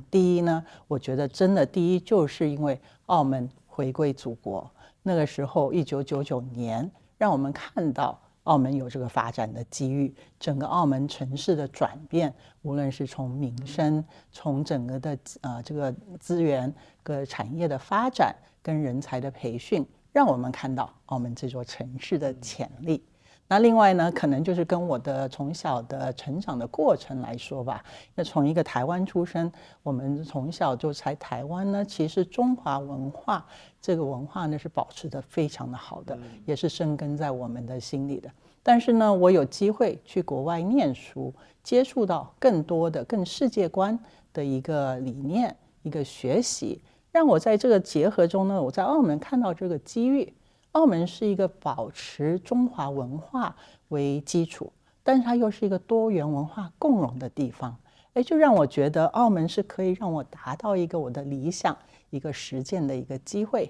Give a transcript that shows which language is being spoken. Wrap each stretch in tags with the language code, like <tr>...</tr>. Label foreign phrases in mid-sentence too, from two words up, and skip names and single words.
<zh>第一呢，我覺得真的第一就是因為澳門回歸祖國，那個時候1999年，讓我們看到澳門有這個發展的機遇，整個澳門城市的轉變，無論是從民生，從整個的這個資源跟產業的發展跟人才的培訓，讓我們看到澳門這座城市的潛力。那另外呢，可能就是跟我的從小的成長的過程來說吧。那從一個台灣出生，我們從小就在台灣呢，其實中華文化這個文化呢是保持得非常的好的，也是生根在我們的心裡的。但是呢，我有機會去國外念書，接觸到更多的更世界觀的一個理念，一個學習，讓我在這個結合中呢，我在澳門看到這個機遇。澳門是一個保持中華文化為基礎，但是它又是一個多元文化共融的地方，就讓我覺得澳門是可以讓我達到一個我的理想，一個實踐的一個機會。</zh>